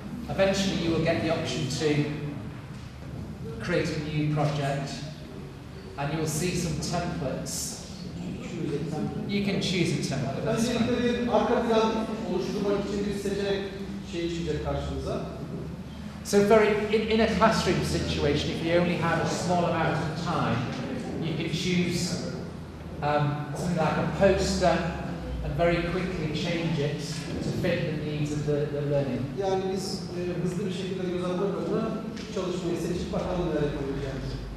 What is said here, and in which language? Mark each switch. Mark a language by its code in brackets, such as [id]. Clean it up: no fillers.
[en] Eventually you will get the option to create a new project and you will see some templates. You can choose a template, that's fine. [tr] Öncelikle bir arka plan oluşturmak için bir seçenek çıkacak karşınıza. [en] So in a classroom situation, if you only have a small amount of time, you can choose something like a poster and very quickly change it to fit the needs of the learning. [tr] Yani biz hızlı bir şekilde göz atmak adına çalışmayı seçip bakalım neler yapabileceğimiz.